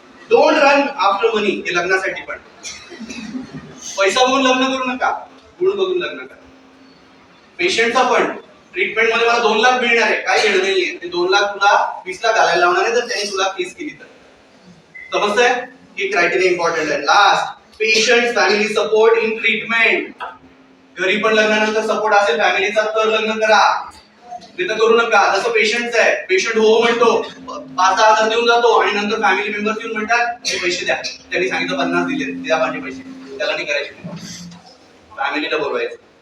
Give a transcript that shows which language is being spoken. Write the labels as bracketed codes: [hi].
[en] Don't run after money. [mr] हे लग्नासाठी पण. पैसा बघून लग्न करू नका, गुण बघून लग्न करा. पेशंटचा पण ट्रीटमेंट मध्ये मला 2 लाख मिळणार आहे, काय घेणं नाहीये. ते 2 लाख तुला 20 लाख घालायला लावणार आहे जर त्यांनी तुला केस केली तर. समजतंय? ही क्रायटेरिया इम्पॉर्टंट आहे. [en] Last, patient family support in treatment. [mr] घरी पण लग्नानंतर सपोर्ट असेल फॅमिलीचा तर लग्न करा, नाही तर करू नका. जसं पेशंटचं आहे. पेशंट हो म्हणतो, 5-6 हजार देऊन जातो आणि नंतर फॅमिली मेंबर्स येऊन म्हणतात हे पैसे द्या. त्यांनी सांगितलं 50 दिले, द्या माझे पैसे. त्याला नाही करायचे. फॅमिलीला बोलवायचं.